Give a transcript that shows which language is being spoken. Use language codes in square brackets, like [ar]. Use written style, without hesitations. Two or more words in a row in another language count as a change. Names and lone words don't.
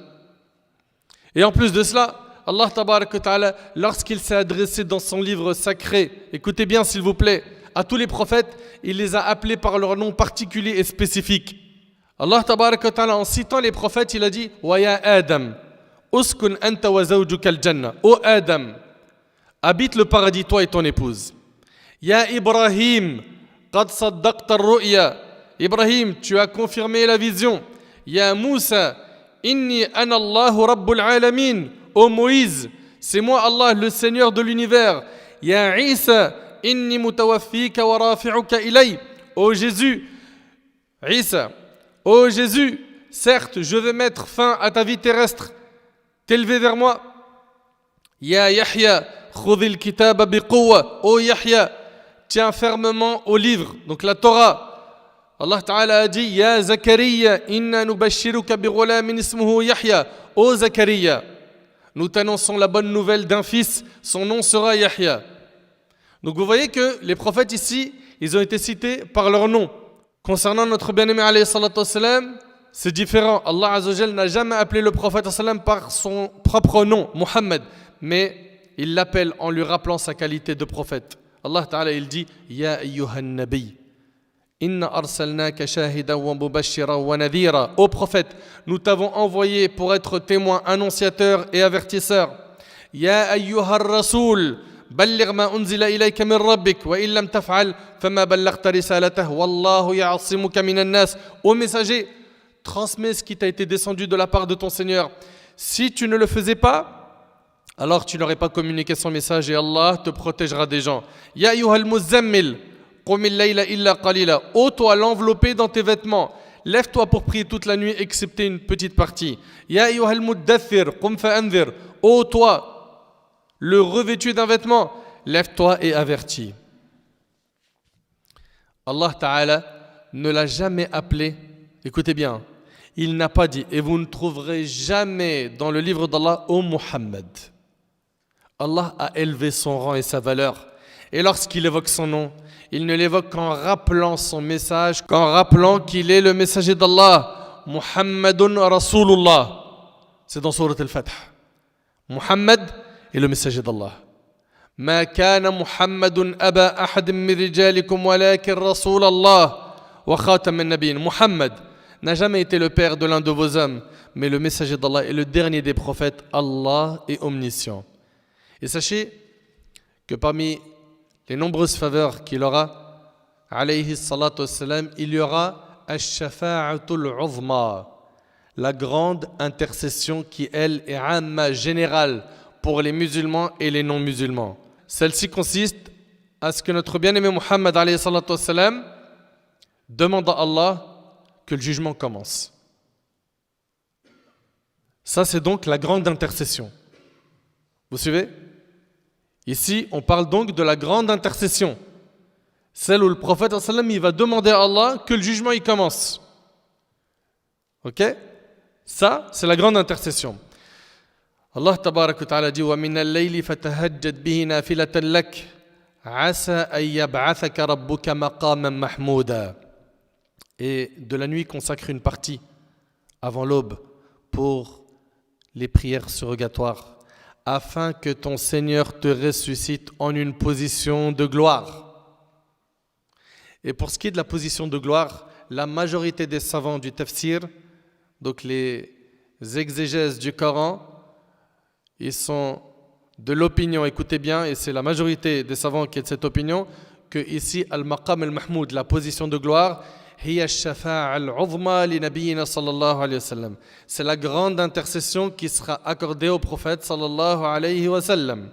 [fr] Et en plus de cela, [ar] الله تبارك وتعالى, [fr] lorsqu'il s'est adressé dans son livre sacré, écoutez bien s'il vous plaît, à tous les prophètes, il les a appelés par leur nom particulier et spécifique. [ar] الله تبارك وتعالى, [fr] en citant les prophètes, il a dit [ar] ويا آدم اسكن أنت وزوجك الجنة. [fr] Ô Adam, habite le paradis toi et ton épouse. [ar] يا إبراهيم قد صدقت الرؤيا. [fr] Ibrahim, tu as confirmé la vision. [ar] يا موسى إني أنا الله رب العالمين. [fr] Ô Moïse, c'est moi Allah, le Seigneur de l'univers. [ar] يا عيسى إني متوفيك ورافعك إلي. [fr] Ô Jésus, Isa, ô Jésus, certes, je vais mettre fin à ta vie terrestre, t'élever vers moi. [ar] يا يحيى خذ الكتاب بقوة. [fr] Ô Yahya, tiens fermement au livre, donc la Torah. [ar] الله تعالى [fr] a dit [ar] يا زكريا إنا نبشرك بغلام اسمه يحيى. [fr] Ô Zakaria, nous t'annonçons la bonne nouvelle d'un fils, son nom sera Yahya. Donc vous voyez que les prophètes ici, ils ont été cités par leur nom. Concernant notre bien-aimé [ar] عليه الصلاة والسلام, [fr] c'est différent. [ar] الله عز وجل [fr] n'a jamais appelé le prophète sallam par son propre nom, Muhammad, mais il l'appelle en lui rappelant sa qualité de prophète. [ar] الله تعالى [fr] il dit [ar] يا أيها النبي إنا أرسلناك شاهدا ومبشرا ونذيرا. [fr] Ô prophète, nous t'avons envoyé pour être témoin, annonciateur et avertisseur. [ar] يا أيها الرسول بلغ ما أنزل إليك من ربك وإن لم تفعل فما بلغت رسالته والله يعصمك من الناس. [fr] Ô messager, transmets ce qui t'a été descendu de la part de ton Seigneur. Si tu ne le faisais pas, alors tu n'aurais pas communiqué son message et Allah te protégera des gens. [ar] يا أيها المزمل, [fr] ô toi l'enveloppé dans tes vêtements, lève-toi pour prier toute la nuit excepté une petite partie. [ar] يا أيها المدثر قم فأنذر. [fr] Ô toi le revêtu d'un vêtement, lève-toi et avertis. [ar] الله تعالى [fr] ne l'a jamais appelé, écoutez bien, il n'a pas dit, et vous ne trouverez jamais dans le livre d'Allah, ô Muhammad. Allah a élevé son rang et sa valeur. Et lorsqu'il évoque son nom, il ne l'évoque qu'en rappelant son message, qu'en rappelant qu'il est le messager d'Allah. [ar] محمد رسول الله. [fr] C'est dans Sourate Al-Fath. Muhammad est le messager d'Allah. [ar] ما كان محمد أبا أحد من رجالكم ولكن رسول الله وخاتم النبيين. [fr] Muhammad n'a jamais été le père de l'un de vos hommes, mais le messager d'Allah est le dernier des prophètes. Allah est omniscient. Et sachez que parmi les nombreuses faveurs qu'il aura, [ar] عليه الصلاة والسلام, [fr] il y aura [ar] الشفاعة العظمى, [fr] la grande intercession qui, elle, est amma, générale pour les musulmans et les non-musulmans. Celle-ci consiste à ce que notre bien-aimé Muhammad [ar] عليه الصلاة والسلام [fr] demande à Allah que le jugement commence. Ça, c'est donc la grande intercession. Vous suivez? Ici, on parle donc de la grande intercession. Celle où le prophète il va demander à Allah que le jugement il commence. Ok? Ça, c'est la grande intercession. [ar] الله تبارك وتعالى [fr] dit [ar] وَمِنَ اللَّيْلِ فَتَهَجَّدْ بِهِ نَافِلَةً لَكَ عَسَى أَن يَبْعَثَكَ رَبُّكَ مَقَامًا مَحْمُودًا. [fr] Et de la nuit consacre une partie avant l'aube pour les prières surrogatoires, afin que ton Seigneur te ressuscite en une position de gloire. Et pour ce qui est de la position de gloire, la majorité des savants du tafsir, donc les exégèses du Coran, ils sont de l'opinion, écoutez bien, et c'est la majorité des savants qui est de cette opinion, que ici, [ar] المقام المحمود, [fr] la position de gloire, c'est la grande intercession qui sera accordée au prophète [ar] صلى الله عليه وسلم.